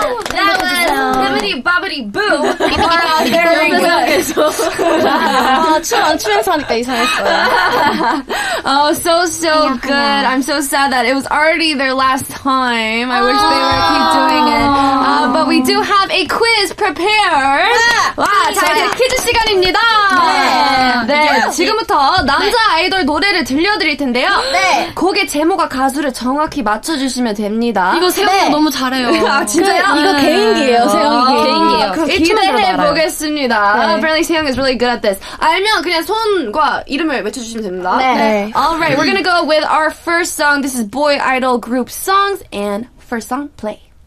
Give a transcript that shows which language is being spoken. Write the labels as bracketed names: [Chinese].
[English] That was Bibbidi Bobbidi Boo. Very good. [Korean] 아, 춤 안 추면서 하니까 이상했어요. [English] Oh, so good. I'm so sad that it was already their last time. I wish they would keep doing it. But we do have a quiz prepared. [Korean] 와, 자, 이제 퀴즈 시간입니다. 네, 지금부터 남자 아이돌 노래를 들려드릴 텐데요. 네. 곡의 제목과 가수를 정확히 맞춰주시면 됩니다. 이거 세영이가 너무 잘해요. 아, 진짜요? 이거 개인기예요, 세영이 개인기예요. 그럼 기대해 보겠습니다. 네. [English] Apparently 세영 is really good at this. [Korean] 알면 그냥 손과 이름을 외쳐주시면 됩니다. 네. [English] Alright, we're gonna go with our first song. This is boy idol group songs and first song play.